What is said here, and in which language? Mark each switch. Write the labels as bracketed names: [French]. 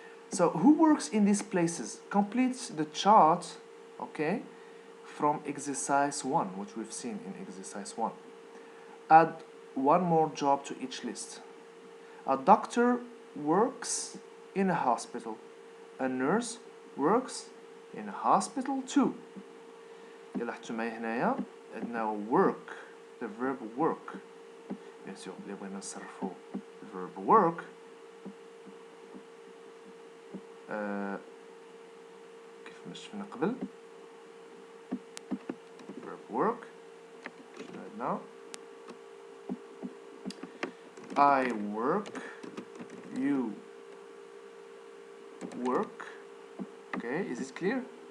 [English] So who works in these places? Complete the chart, okay, from exercise 1, which we've seen in exercise 1. Add one more job to each list. A doctor works in a hospital. A nurse works in a hospital too. [Arabic] يلا حطوا معايا هنايا عندنا work, [English] the verb work. [French] Bien sûr, [Arabic] اللي بغينا نصرفوا verb work كيف ما شفنا قبل. [English] verb work [Arabic] شنو عندنا؟ [English] I work, you work. Okay, is it clear?